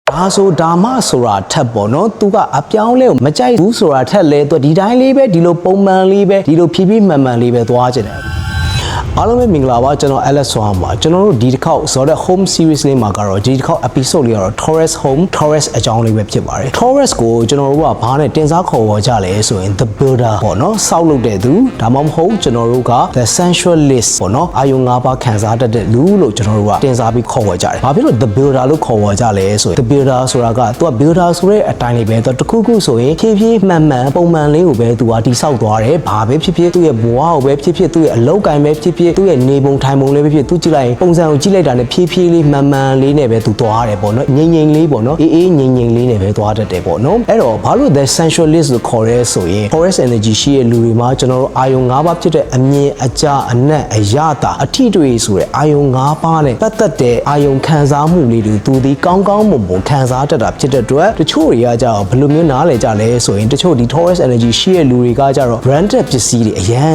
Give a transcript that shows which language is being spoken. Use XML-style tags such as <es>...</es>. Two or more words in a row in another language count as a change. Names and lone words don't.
<my>ဒါဆိုဒါမှဆိုတာထက်ပေါ့နော်သူကအပြောင်းလဲကိုမကြိုက်ဘူးဆိုတာထက်လဲသူဒီတိုင်းလေးပဲဒီလိုပုံမှန်လေးပဲဒီလိုဖြည်းဖြည်းမှန်မှန်လေးပဲသွားကြတယ်အားလုံးပဲမင်္ဂလာပါကျွန်တော် Alex ဆွမ်းပါကျွန်တော်တို့ဒီတစ်ခေါက်ဆိုတော့</my> <en>home series</en> <my>လေးမှာကတော့ဒီတစ်ခေါက် episode လေးကတော့ Taurus home Taurus အကြောင်းလေးပဲဖြစ်ပါတယ် Taurus ကိုကျွန်တော်တို့ကဘာနဲ့တင်စားခေါ်ဝေါ်ကြလဲဆိုရင်</my> <en>the builder</en> <my>ပေါ့နော်စောက်လုပ်တဲ့သူဒါမှမဟုတ်ကျွန်တော်တို့က</my> <en>the sensualist</en> <my>ပေါ့နော်အာယုံ၅ပါးခံစားတတ်တဲ့လူလို့ကျွန်တော်တို့ကတင်စားပြီးခေါ်ဝေါ်ကြတယ်ဘာဖြစ်လို့</my> <en>the builder</en> <my>လို့ခေါ်ဝေါ်ကြလဲဆိုရင်</my> <en>the builder</en> <my>ဆိုတာက သူက builder ဆိုတဲ့အတိုင်းလေးပဲသူတခုခုဆိုရင်ဖြည်းဖြည်းမှန်မှန်ပုံမှန်လေးကိုပဲသူကတိဆောက်သွားတယ်ဘာပဲဖြစ်ဖြစ်သူ့ရဲ့ဘဝကိုပဲဖြစ်ဖြစ်သူ့ရဲ့အလုပ်ကိုင်ပဲဖြစ်ဖြစ်သူ့ရဲ့ နေပုံထိုင်ပုံလေးပဲဖြစ်သူကြည့်လိုက်ပုံစံကိုကြည့်လိုက်တာနဲ့ဖြည်းဖြည်းလေးမှန်မှန်လေးနဲ့ပဲသူသွားရတယ်ပေါ့နော်ငြိမ်ငြိမ်လေးပေါ့နော်အေးအေးငြိမ်ငြိမ်လေးနဲ့ပဲသွားတတ်တယ်ပေါ့နော်အဲ့တော့ဘာလို့</my> <en>the sensualist</en> <my>လို့ခေါ်ရဲဆိုရင် Taurus energy ရှိတဲ့လူတွေမှာကျွန်တော်တို့အာယုံ၅ပါးဖြစ်တဲ့အမြင်အကြအနက်အရတာအထိတွေ့ဆိုတဲ့အာယုံ၅ပါးနဲ့ပတ်သက်တဲ့အာယုံခံစားမှုလေးတွေသူဒီကောင်းကောင်းမွန်မွန်ခံစားတတ်တာဖြစ်တဲ့အတွက်တချို့တွေကကြတော့ဘယ်လိုမျိုးနားလည်ကြလဲဆိုရင်တချို့ဒီ Taurus energy ရှိတဲ့လူတွေကကြတော့ branded ပစ္စည်းတွေအရန်</my>